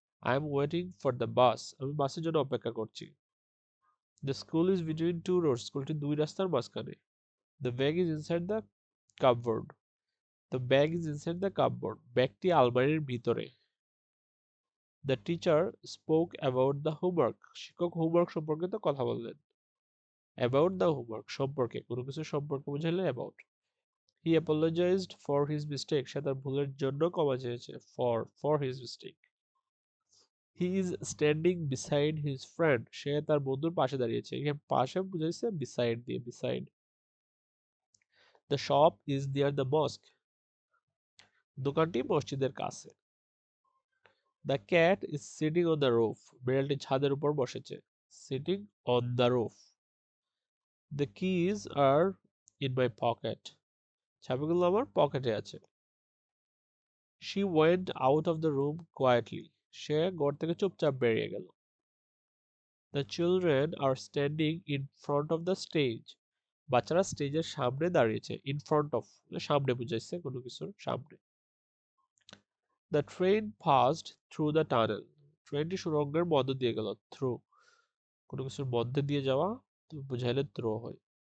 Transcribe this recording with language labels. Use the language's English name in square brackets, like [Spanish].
[English] I am waiting for the bus. [Bangla] আমি বাসের জন্য অপেক্ষা করছি। [English] The school is between two roads. [Bangla] স্কুলটি দুই রাস্তার মাঝখানে। [English] The bag is inside the cupboard. The bag is inside the cupboard. [Bangla] ব্যাগটি আলমারির ভিতরে। [English] The teacher spoke about the homework. [Bangla] শিক্ষক হোমওয়ার্ক সম্পর্কিত কথা বললেন। [English] About the homework [Bangla] সম্পর্কে, কোনো কিছু সম্পর্কে বুঝাইলে about. [English] He apologized for his mistake. [Bangla] সে তার ভুলের জন্য ক্ষমা চেয়েছে। [English] For his mistake. He is standing beside his friend. [Bangla] সে তার বন্ধুর পাশে দাঁড়িয়েছে। এখানে পাশে বুঝাইছে beside দিয়ে, beside. [English] The shop is near the mosque. [Bangla] দোকানটি মসজিদের কাছে। [English] The cat is sitting on the roof. [Bangla] বিড়ালটি ছাদের উপর বসেছে। [English] Sitting on the roof. The keys are in my pocket. [Bangla] চাবিগুলো আমার পকেটে আছে। [English] She went out of the room quietly. [Bangla] সে ঘর থেকে চুপচাপ বেরিয়ে গেল। [English] The children are standing in front of the stage. [Bangla] বাচ্চারা স্টেজের সামনে দাঁড়িয়েছে। [English] In front of [Bangla] সামনে বুঝাইছে কোনো কিছুর সামনে। [English] The train passed through the tunnel. [Bangla] ট্রেনটি সুড়ঙ্গের মধ্য দিয়ে গেল। Through কোনো কিছুর মধ্যে দিয়ে যাওয়া বুঝাইলে through হয়।